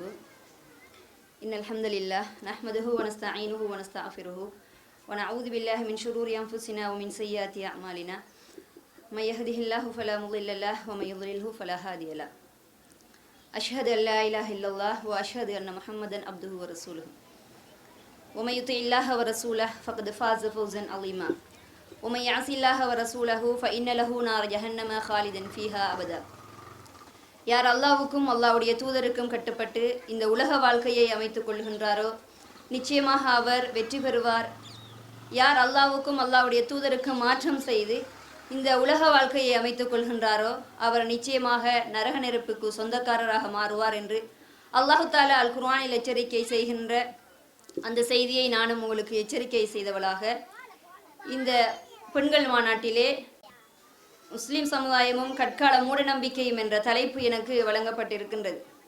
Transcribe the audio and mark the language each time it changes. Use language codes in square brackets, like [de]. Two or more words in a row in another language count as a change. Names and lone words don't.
[ar] إن الحمد لله نحمده ونستعينه ونستغفره ونعوذ بالله من شرور أنفسنا ومن سيئات أعمالنا من يهده الله فلا مضل له ومن يضلله فلا هادي له. أشهد أن لا إله إلا الله وأشهد أن محمدا عبده ورسوله ومن يطع الله ورسوله فقد فاز فوزا عظيما ومن يعص الله ورسوله فإن له نار جهنم خالدا فيها أبدا. [ta] யார் அல்லாஹ்வுக்கும் அல்லாஹ்வுடைய தூதருக்கும் கட்டுப்பட்டு இந்த உலக வாழ்க்கையை அமைத்துக் கொள்கின்றாரோ நிச்சயமாக அவர் வெற்றி பெறுவார். யார் அல்லாஹ்வுக்கும் அல்லாஹ்வுடைய தூதருக்கும் மாற்றம் செய்து இந்த உலக வாழ்க்கையை அமைத்துக் கொள்கின்றாரோ அவர் நிச்சயமாக நரக நெருப்புக்கு சொந்தக்காரராக மாறுவார் என்று அல்லாஹு தாலா அல் குர்ஆனில் எச்சரிக்கை செய்கின்ற அந்த செய்தியை நானும் உங்களுக்கு எச்சரிக்கை செய்தவளாக இந்த பெண்கள் மாநாட்டிலே முஸ்லிம் சமுதாயமும் கற்கால மூட நம்பிக்கையும் என்ற தலைப்பு எனக்கு வழங்கப்பட்டிருக்கின்றது.